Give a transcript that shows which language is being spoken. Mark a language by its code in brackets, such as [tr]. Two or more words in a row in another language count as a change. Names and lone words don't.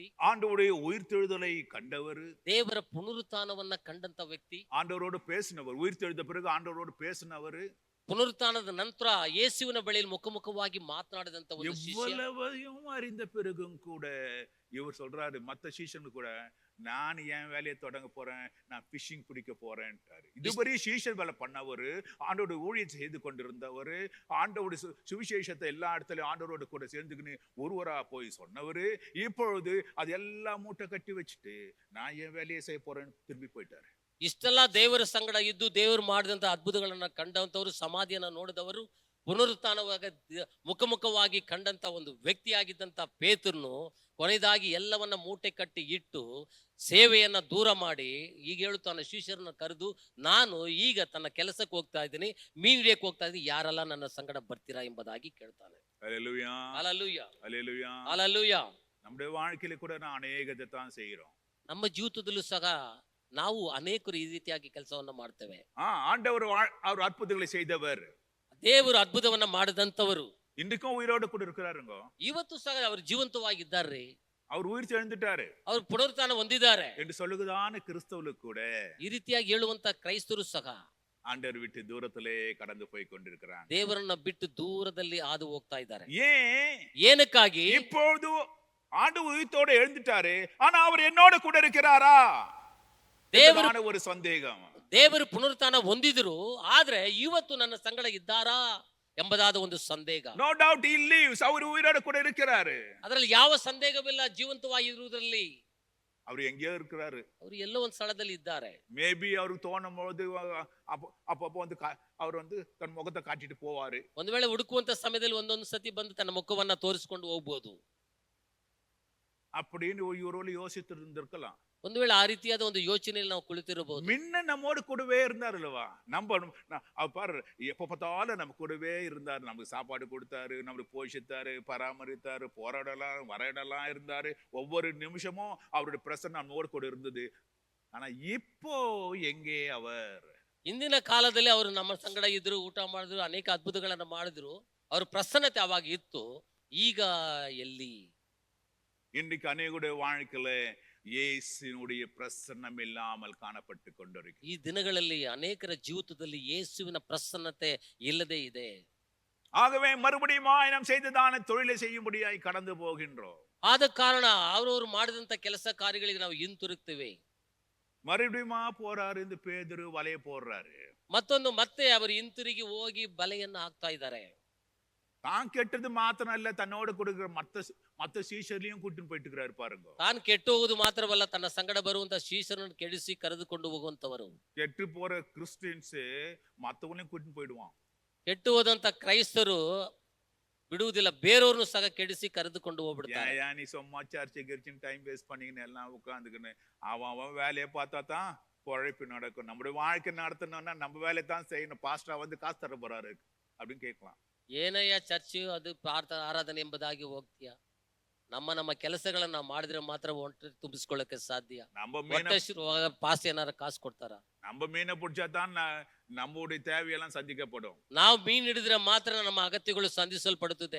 [ta] ஆண்டவருடைய உயிர்த்தெழுதலை கண்டவர். [kn] ದೇವರ ಪುನರುತ್ಥಾನವನ್ನ ಕಂಡಂತ ವ್ಯಕ್ತಿ. [ta] ஆண்டவரோடு பேசினவர். உயிர்த்தெழுந்த பிறகு ஆண்டவரோடு பேசினவர். [kn] ಪುನರುತ್ಥಾನದ ನಂತರ ಯೇಸುವಿನ ಬಳಿಯಲ್ಲಿ ಮುಖಾಮುಖವಾಗಿ ಮಾತನಾಡಿದಂತ ಒಂದು ಶಿಷ್ಯ. [ta] எவ்வளவையும் அறிந்த பிறகும் கூட இவர் சொல்றாரு மத்த சீஷனுக்கு கூட நான் என் வேலையை தொடங்க போறேன், நான் ஃபிஷிங் பிடிக்க போறேன்ட்டாரு. இதுவரை சீஷன் வேலை பண்ணவரு, ஆண்டோட ஊழியத்தை செய்து கொண்டிருந்தவர், ஆண்டோட சுவிசேஷத்தை எல்லா இடத்துலயும் ஆண்டவரோட கூட சேர்ந்துக்கின்னு ஒருவரா போய் சொன்னவரு, இப்பொழுது அது எல்லாம் மூட்டை கட்டி வச்சுட்டு நான் என் வேலையை செய்ய போறேன்னு திரும்பி போயிட்டாரு. [kn] ಇಷ್ಟೆಲ್ಲ ದೇವರ ಸಂಗಡ ಇದ್ದು ದೇವರು ಮಾಡಿದಂತ ಅದ್ಭುತಗಳನ್ನ ಕಂಡಂತವರು, ಸಮಾಧಿಯನ್ನ ನೋಡಿದವರು, ಪುನರುತ್ಥಾನವಾಗ ಮುಖಮುಖವಾಗಿ ಕಂಡಂತ ಒಂದು ವ್ಯಕ್ತಿಯಾಗಿದ್ದಂತ ಪೇತ್ರನು ಕೊನೆಯದಾಗಿ ಎಲ್ಲವನ್ನ ಮೂಟೆ ಕಟ್ಟಿ ಇಟ್ಟು ಸೇವೆಯನ್ನ ದೂರ ಮಾಡಿ ಈಗ ಹೇಳುತ್ತಾನೆ, ಶಿಷ್ಯರನ್ನ ಕರೆದು ನಾನು ಈಗ ತನ್ನ ಕೆಲಸಕ್ಕೆ ಹೋಗ್ತಾ ಇದ್ದೀನಿ, ಮೀನ್ ಹಿಡಿಯಕ್ಕೆ ಹೋಗ್ತಾ ಇದ್ದೀನಿ, ಯಾರೆಲ್ಲ ನನ್ನ ಸಂಗಡ ಬರ್ತೀರಾ ಎಂಬುದಾಗಿ ಕೇಳ್ತಾನೆ. [ta] அல்லேலூயா [kn] ಅಲಲೂಯ, [ta] அல்லேலூயா. [kn] ಅಲಲೂಯ. [ta] நம்முடைய வாழ்க்கையில கூட நான் அநேகத்தை தான் செய்கிறோம். [kn] ನಮ್ಮ ಜೀವಿತದಲ್ಲೂ ಸಹ ನಾವು ಅನೇಕರು ಈ ರೀತಿಯಾಗಿ ಕೆಲಸವನ್ನ ಮಾಡ್ತೇವೆ. [ta] ஆண்டவர் அவர் அற்புதங்களை செய்தவர். [kn] ದೇವರು ಅದ್ಭುತವನ್ನ ಮಾಡಿದಂತವರು [ta] இன்றைக்கும் உயிரோடு கூட இருக்கிறாருங்க. [kn] ಇವತ್ತು ಸಹ ಅವರು ಜೀವಂತವಾಗಿದ್ದಾರೆ, [ta] அவர் உயிர் எழுந்துட்டாரு [kn] ಅವರು ಪುನರುತ್ಥಾನ ಹೊಂದಿದ್ದಾರೆ [ta] என்று சொல்லுகிறதான கிறிஸ்தவர்களுக்கு கூட [kn] ಈ ರೀತಿಯಾಗಿ ಹೇಳುವಂತ ಕ್ರೈಸ್ತರು ಸಹ [ta] ஆண்டவர் விட்டு தூரத்திலே கடந்து போய் கொண்டிருக்கிறாங்க. [kn] ದೇವರನ್ನ ಬಿಟ್ಟು ದೂರದಲ್ಲಿ ಹಾದು ಹೋಗ್ತಾ ಇದ್ದಾರೆ. [ta] ஏன்? [kn] ಏನಕ್ಕಾಗಿ? [ta] இப்பொழுது ஆண்டு உயிர்த்தோடு எழுந்துட்டாரு, ஆனா அவர் என்னோட கூட இருக்கிறாரா? [kn] ದೇವರು [ta] ஒரு சந்தேகம். [kn] ದೇವರು ಪುನರುತ್ಥಾನ ಹೊಂದಿದ್ರು, ಆದ್ರೆ ಇವತ್ತು ನನ್ನ ಸಂಗಡ ಇದ್ದಾರಾ ಎಂಬುದಾದ ಒಂದು ಸಂದೇಹ. [en] No doubt he lives. [ta] அவர் உயிரோட கூட இருக்கிறாரு. [kn] ಅದರಲ್ಲಿ ಯಾವ ಸಂದೇಹವಿಲ್ಲ, ಜೀವಂತವಾಗಿರುವುದರಲ್ಲಿ. [ta] அவர் எங்கேயோ இருக்கிறாரு. [kn] ಅವರು ಎಲ್ಲೋ ಒಂದು ಸ್ಥಳದಲ್ಲಿ ಇದ್ದಾರೆ. [ta] மேபி அவருக்கு தோணும் போது அப்பப்போ வந்து அவர் வந்து தன் முகத்தை காட்டிட்டு போவாரு. [kn] ಒಂದು ವೇಳೆ ಹುಡುಕುವಂತ ಸಮಯದಲ್ಲಿ ಒಂದೊಂದು ಸತಿ ಬಂದು ತನ್ನ ಮುಖವನ್ನ ತೋರಿಸಿಕೊಂಡು ಹೋಗ್ಬೋದು. [ta] அப்படின்னு ஒருவேளை யோசித்து இருந்திருக்கலாம். [kn] ಒಂದು ವೇಳೆ ಆ ರೀತಿಯಾದ ಒಂದು ಯೋಚನೆಯಲ್ಲಿ ನಾವು ಕುಳಿತಿರಬಹುದು. [ta] முன்ன நம்மோடு கூடவே இருந்தார் அல்லவா? பாரு, எப்ப பார்த்தாலும் நம்ம கூடவே இருந்தாரு. நமக்கு சாப்பாடு கொடுத்தாரு, நம்மளுக்கு போஷித்தாரு, பராமரித்தாரு, போராடலாம் வரையிடலாம் இருந்தாரு. ஒவ்வொரு நிமிஷமும் அவருடைய பிரசன்னம் நம்மோடு கூட இருந்தது. ஆனா இப்போ எங்கே அவர்? [kn] ಇಂದಿನ ಕಾಲದಲ್ಲಿ ಅವರು ನಮ್ಮ ಸಂಗಡ ಇದ್ರು, ಊಟ ಮಾಡಿದ್ರು, ಅನೇಕ ಅದ್ಭುತಗಳನ್ನ ಮಾಡಿದ್ರು, ಅವ್ರ ಪ್ರಸನ್ನತೆ ಅವಾಗ ಇತ್ತು. ಈಗ ಎಲ್ಲಿ? [ta] இன்றைக்கு அநேகருடைய வாழ்க்கையில இயேசுவினுடைய பிரசன்னம் இல்லாமல் காணப்பட்டு கொண்டிருக்கு. [kn] ಈ ದಿನಗಳಲ್ಲಿ ಅನೇಕರ ಜೀವಿತದಲ್ಲಿ ಯೇಸುವಿನ ಪ್ರಸನ್ನತೆ ಇಲ್ಲದೆ ಇದೆ. [ta] ஆகவே மறுபடியும் நாம் செய்ததான தொழிலை செய்யும்படியாய் கடந்து போகின்றோம். [kn] ಆದ ಕಾರಣ ಅವ್ರವ್ರು ಮಾಡಿದಂತ ಕೆಲಸ ಕಾರ್ಯಗಳಿಗೆ ನಾವು ಹಿಂತಿರುಗ್ತೇವೆ. [ta] மறுபடியும் போறாரு, இந்த பேதுரு வலைய போடுறாரு. [kn] ಮತ್ತೆ ಅವರು ಹಿಂತಿರುಗಿ ಹೋಗಿ ಬಲೆಯನ್ನ ಹಾಕ್ತಾ ಇದ್ದಾರೆ. [ta] தான் கெட்டது மாத்திரம் இல்ல, தன்னோட கொடுக்கிற மத்த சீஷர்லயும் கூட்டிட்டு போயிட்டு இருக்கிறாரு பாருங்க. [kn] ತಾನು ಕೆಟ್ಟು ಹೋಗುದು ಮಾತ್ರವಲ್ಲ, ತನ್ನ ಸಂಗಡ ಬರುವಂತ ಶಿಷ್ಯರನ್ನು ಕೆಡಿಸಿ ಕರೆದುಕೊಂಡು ಹೋಗುವಂತವರು. [ta] கெட்டு போற கிறிஸ்டியன்ஸ் மத்தவங்களையும் கூட்டிட்டு போயிடுவான். [kn] ಕೆಟ್ಟು ಹೋದಂತ ಕ್ರೈಸ್ತರು ಬಿಡುವುದಿಲ್ಲ, ಬೇರೆಯವ್ರನ್ನು ಸಹ ಕೆಡಿಸಿ ಕರೆದುಕೊಂಡು ಹೋಗ್ಬಿಡ್ತಾರೆ. [ta] ஏன் நீ சும்மா சர்ச்சை கிரிச்சின்னு [en] time waste [ta] பண்ணிக்கின்னு எல்லாம் உட்காந்துக்கின்னு அவன் வேலையை பார்த்தா தான் பொழைப்பு நடக்கும். நம்முடைய வாழ்க்கை நடத்தணும்னா நம்ம வேலையை தான் செய்யணும். பாஸ்டா வந்து காசு தர போறாரு அப்படின்னு கேட்கலாம். [kn] ಏನಯ್ಯ ಚರ್ಚ್ ಅದು ಆರಾಧನೆ ಎಂಬುದಾಗಿ ಹೋಗ್ತೀಯ? ನಮ್ಮ ಕೆಲಸಗಳನ್ನ ನಾವು ಮಾಡಿದ್ರೆ ಮಾತ್ರ ಹೊಟ್ಟೆ ತುಂಬಿಸ್ಕೊಳ್ಳಕ್ಕೆ ಸಾಧ್ಯ. ಪಾಸ್ ಏನಾರ ಕಾಸು ಕೊಡ್ತಾರ? [ta] நம்ம மீனை பிடிச்சாதான் நம்முடைய தேவையெல்லாம் சந்திக்கப்படும். [kn] ನಾವು ಮೀನ್ ಹಿಡಿದ್ರೆ ಮಾತ್ರ ನಮ್ಮ ಅಗತ್ಯಗಳು ಸಂಧಿಸಲ್ಪಡುತ್ತದೆ.